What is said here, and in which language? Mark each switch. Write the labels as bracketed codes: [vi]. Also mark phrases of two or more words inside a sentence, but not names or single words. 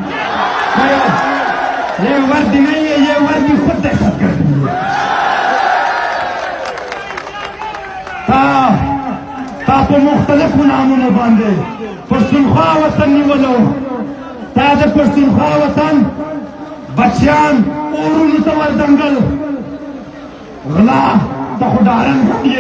[ur] یہ وردی نہیں ہے، یہ وردی خود دہشت گردی ہے. [ps] تا په مختلفو نامونو باندې پښتونخوا وطن نیولو. تا د پښتونخوا وطن بچیان اورونو ته وردنګل. غلا ته خو ډارن هم یې.